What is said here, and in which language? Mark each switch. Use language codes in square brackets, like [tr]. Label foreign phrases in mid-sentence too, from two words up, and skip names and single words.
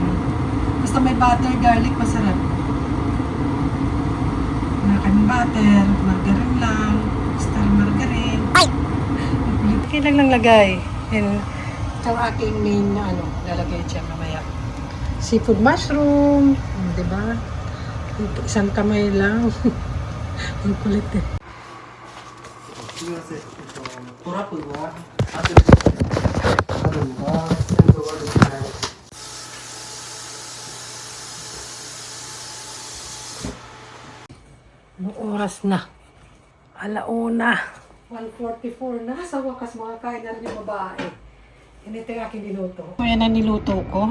[tl] Basta may butter, garlic, masarap. Wala kaming butter, margarine lang, star margarine. Okay lang lang lagay. And ito ang aking main na lalagay dyan mamaya. [en] Seafood mushroom, [tl] di ba? Isang kamay lang. Ang kulit eh. [ja] すみません、トラップがあるんだ。鮮度悪くない。 [tl] Anong oras na? Alauna. 1:44 na. Sa wakas mga kain na rin yung babae. Ito yung aking niluto. So yan ang niluto ko.